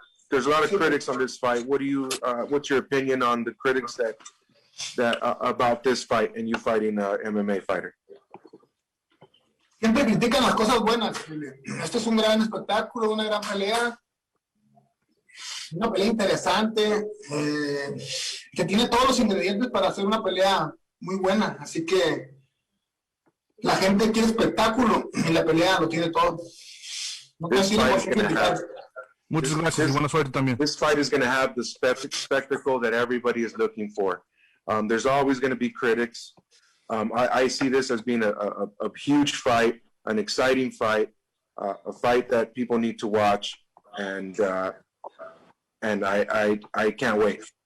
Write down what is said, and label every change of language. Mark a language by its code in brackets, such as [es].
[en] There's a lot of critics on this fight. What's your opinion on the critics that about this fight and you fighting a MMA fighter? [es] Siempre critican las cosas buenas. Esto es un gran espectáculo, una gran pelea. Una pelea interesante, que tiene todos los ingredientes para hacer una pelea muy buena. Así que la gente quiere espectáculo y la pelea lo tiene todo. No Muchas gracias y buena suerte también. [en] This fight is going to have the spectacle that everybody is looking for. There's always going to be critics. I see this as being a huge fight, an exciting fight, a fight that people need to watch, and I can't wait.